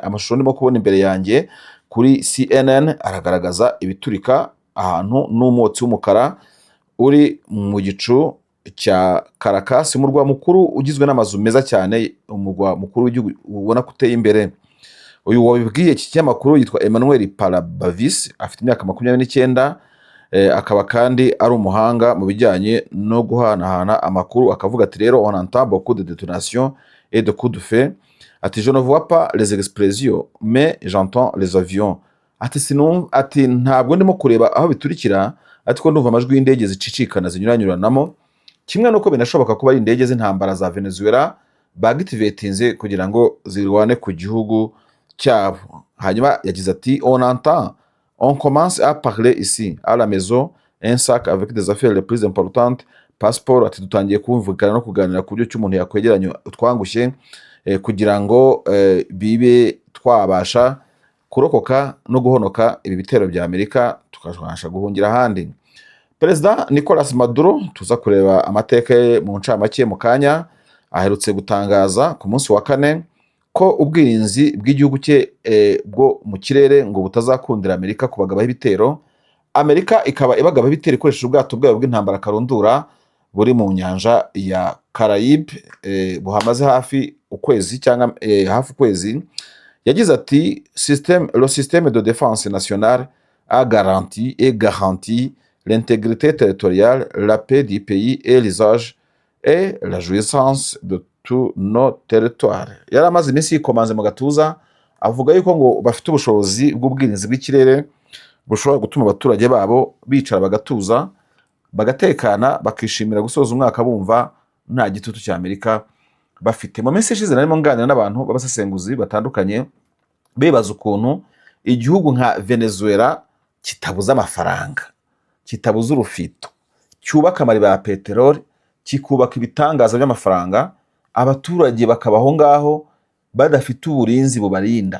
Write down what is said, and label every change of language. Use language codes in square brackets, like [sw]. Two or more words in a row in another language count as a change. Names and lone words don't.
[rw] Amashusho ndimo kubona imbere yanjye kuri CNN aragaragaza ibiturika ahantu n'umwotsi w'umukara uri mu gicu cya Caracas, umurwa mukuru ugizwe n'amazu meza cyane, umurwa mukuru w'igihugu ubona ko uteye imbere. Uyu wabibwiye iki kinyamakuru yitwa Emmanuel Parabavis, afite imyaka 29, akaba kandi ari umuhanga mu bijyanye no guhanahana amakuru. Akavuga ati rero [fr] on entend beaucoup de détonations et de coups de feu. Ati je ne vois pas les expressions mais j'entends les avions. [rw] Ati ati ntabwo ndimo kureba aho biturikira, ati ko ndumva amajwi y'indege zicicikana zinyuranyuranamo, kimwe nuko binashoboka kuba ari indege z'intambara za Venezuela bagitivetinze kugira ngo zirwane ku gihugu cyabo. Hanyuma yagize ati [fr] on entend, on commence à parler ici à la maison un sac avec des affaires les plus importantes, passeport. [rw] Ati dutangiye kumvikana no kuganira ku byo cy'umuntu yakwegeranya utwangushye kugira ngo bibe twabasha kurokoka no guhonoka ibi bitero bya Amerika tukabasha guhungira ahandi. Perezida Nicolas Maduro, tuza kureba amateka ye mu ncamake mu kanya, aherutse gutangaza ku munsi wa kane ko ubwirinzi bw'igihugu cye bwo mu kirere ngo butazakundira Amerika kubagabaho ibitero. Amerika ikaba ibagaba ibitero ikoresheje ubwato bwayo bw'intambara karundura buri mu nyanja ya Caraïbe buhamaze hafi ukwezi cyangwa hafi ukwezi. Yagize ati [fr] le système de défense nationale a garanti l'intégrité territoriale, la paix du pays et l'usage et la jouissance de tous nos territoires. [rw] Yari amaze iminsi yikomanze mu gatuza avuga yuko ngo bafite ubushobozi bw'ubwirinzi bw'ikirere bushobora gutuma abaturage babo bicara bagatuza bagatekana bakishimira gusoza umwaka bumva nta gitutu cya Amerika bafite. Mu minsi ishize narimo nganira n'abantu b'abasesenguzi batandukanye bibaza ukuntu igihugu nka Venezuela kitabuza amafaranga, kitabuza urufito, cyubaka amariba ya peteroli, kikubaka ibitangaza by'amafaranga, abaturage bakabaho ngaho badafite uburinzi bubarinda.